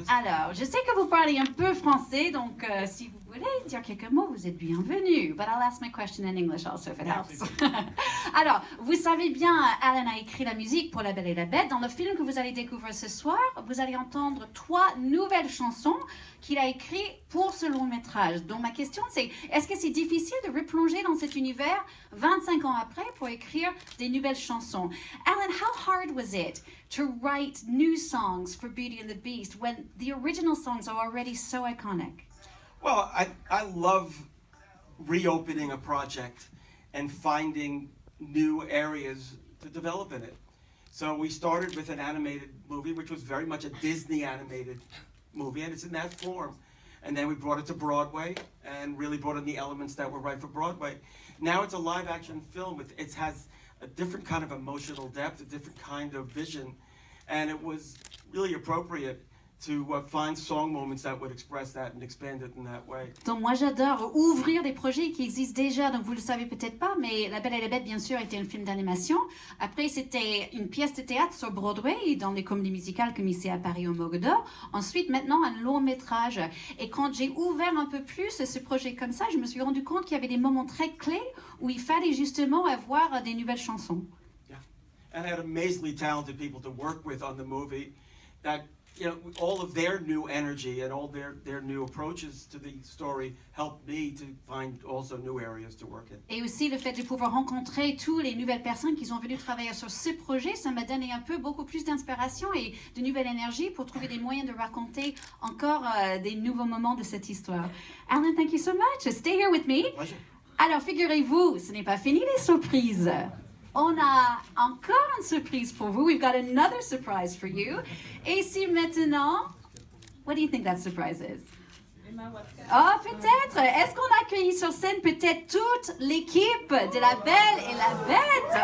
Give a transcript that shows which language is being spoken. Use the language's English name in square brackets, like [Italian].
[French] Alors, je sais que vous parlez un peu français, donc si vous voulez dire quelques mots, vous êtes bienvenue. [English] But I'll ask my question in English also, if it helps. [French] Alors, vous savez bien, Alan a écrit la musique pour La Belle et la Bête. Dans le film que vous allez découvrir ce soir, vous allez entendre 3 nouvelles chansons qu'il a écrites pour ce long métrage. Donc ma question c'est, est-ce que c'est difficile de replonger dans cet univers 25 ans après pour écrire des nouvelles chansons? [English] Alan, how hard was it to write new songs for Beauty and the Beast when the original songs are already so iconic? Well, I love reopening a project and finding new areas to develop in it. So we started with an animated movie, which was very much a Disney animated movie, and it's in that form. And then we brought it to Broadway and really brought in the elements that were right for Broadway. Now it's a live action film. It has a different kind of emotional depth, a different kind of vision. And it was really appropriate to find song moments that would express that and expand it in that way. [French] Donc moi j'adore ouvrir des projets qui existent déjà, donc vous le savez peut-être pas, mais La Belle et la Bête bien sûr était un film d'animation. Après c'était une pièce de théâtre sur Broadway, dans les comédies musicales comme ici à Paris au Mogador. Ensuite maintenant un long métrage. Et quand j'ai ouvert un peu plus ce projet comme ça, je me suis rendu compte qu'il y avait des moments très clés où il fallait justement avoir des nouvelles chansons. [English] Yeah, and I had amazingly talented people to work with on the movie that, you know, all of their new energy and all their new approaches to the story helped me to find also new areas to work in. [French] Et aussi le fait de pouvoir rencontrer toutes les nouvelles personnes qui sont venues travailler sur ce projet, ça m'a donné un peu beaucoup plus d'inspiration et de nouvelle énergie pour trouver des moyens de raconter encore des nouveaux moments de cette histoire. [English] Alan, thank you so much. Stay here with me. Pleasure. [French] Alors, figurez-vous, ce n'est pas fini les surprises. On a encore une surprise pour vous. [English] We've got another surprise for you. [French] Et si maintenant, [English] what do you think that surprise is? [French] Oh, peut-être. Est-ce qu'on accueille sur scène peut-être toute l'équipe de La Belle et la Bête?